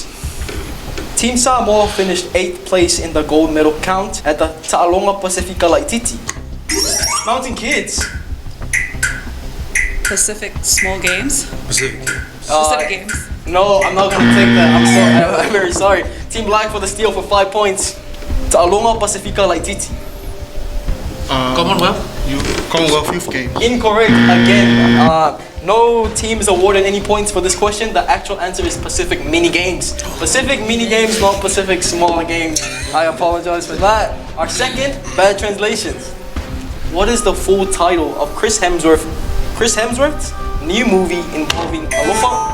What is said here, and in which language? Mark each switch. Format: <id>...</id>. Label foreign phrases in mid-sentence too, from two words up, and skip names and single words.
<en>Team Samoa finished 8th place in the gold medal count at the Ta'alonga Pacifica Laititi. Mountain Kids. Pacific small games. Pacific. Pacific games. No, I'm not gonna take that. I'm sorry. I'm very sorry. Team Black for the steal for 5 points. Ta'alonga Pacifica Laititi. Commonwealth. Commonwealth Youth Games. Incorrect again. No team is awarded any points for this question. The actual answer is Pacific Mini Games. Pacific Mini Games, not Pacific Smaller Games. I apologize for that. Our second, bad translations. What is the full title of Chris Hemsworth's new movie involving Alofa?</en>